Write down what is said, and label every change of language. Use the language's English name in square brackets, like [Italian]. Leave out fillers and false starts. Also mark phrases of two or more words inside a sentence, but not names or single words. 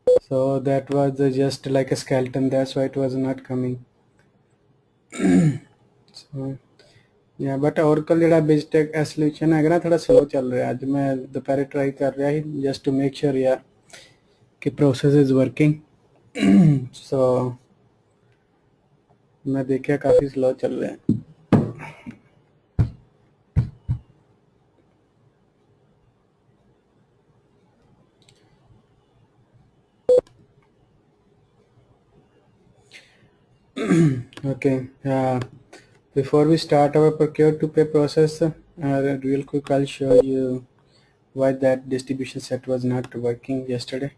[English] So that was just like a skeleton, that's why it was not coming. So yeah, but [Punjabi] Oracle ਜਿਹੜਾ BizTech solution ਹੈਗਾ ਨਾ ਥੋੜਾ slow ਚੱਲ ਰਿਹਾ। ਅੱਜ ਮੈਂ ਦੁਪਹਿਰੇ [English] try [Punjabi] ਕਰ ਰਿਹਾ ਸੀ [English] just to make sure yeah कि process is working. [Hindi] So मैं देखा काफी slow चल रहा है। [English] Okay, before we start our procure to pay process, real quick I'll show you why that distribution set was not working yesterday.